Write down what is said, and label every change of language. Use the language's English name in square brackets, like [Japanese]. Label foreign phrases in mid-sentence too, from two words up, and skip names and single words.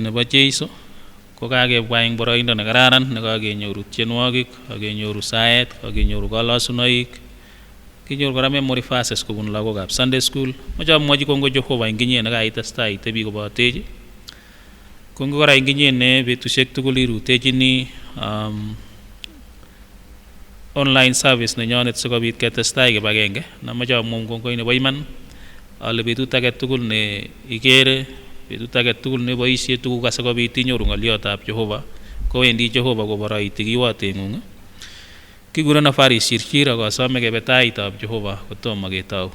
[Kipsigis] nebo Jeiso, ko kakebwa eng boroindo nekararan nekakenyoru tienwogik, kakenyoru saet, kakenyoru kalasunoik, kinyoru kora [English] memory verses [Kipsigis] kobun lagokab [English] Sunday school. [Kipsigis] Moche amwochi kongoi Jehova eng inye nekaitestai itebi kobotech. Kongoi kora eng inye ne betusiek tugul irutechini [English] online service [Kipsigis] nenyonet sikobit ketestai kibagenge. Namoche amwon kongoi nebo iman ale betut age tugul ne igere, betut age tugul ne boisie tuguk asikobit inyoru ng'oliotab Jehova, kowendi Jehova koboroiti kiwoteng'ung. Kigurenon Faris Chirchir ak asome kebe taitab Jehova kotomo ketou.